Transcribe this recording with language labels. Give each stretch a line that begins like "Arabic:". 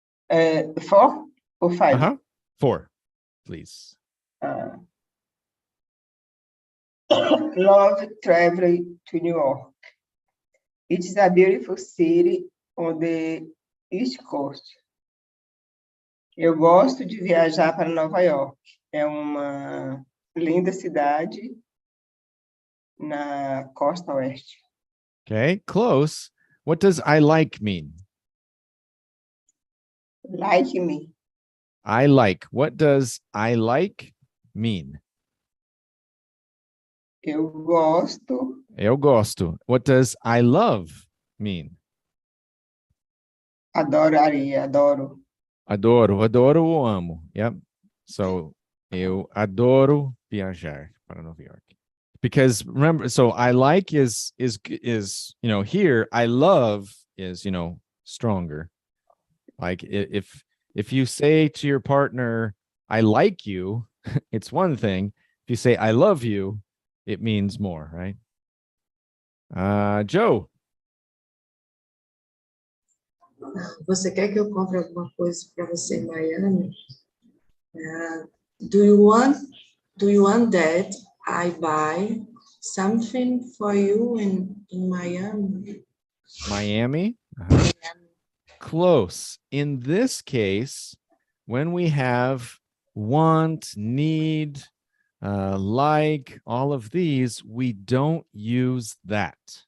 English: 4 or 5? Uh-huh. 4, please. Love traveling to New York. It is a beautiful city on the East Coast.
Portuguese: Eu gosto de viajar para Nova York. É uma linda cidade na costa oeste.
English: Okay, close. What does I like mean? Like me. I like. What does I like mean?
Portuguese: Eu gosto. Eu gosto.
English: What does I love mean?
Portuguese: Adoraria, adoro. Adoro. Adoro ou amo. Yep. So, eu adoro viajar para Nova York.
English: Because remember, so I like is here, I love is, stronger. Like if you say to your partner, I like you, it's one thing. If you say I love you, it means more, right? Joe.
Portuguese: Você quer que eu compre alguma coisa para você em Miami?
English: Do you want that I buy something for you in Miami? Miami? Uh-huh. Close. In this case, when we have want, need, like, all of these, we don't use that.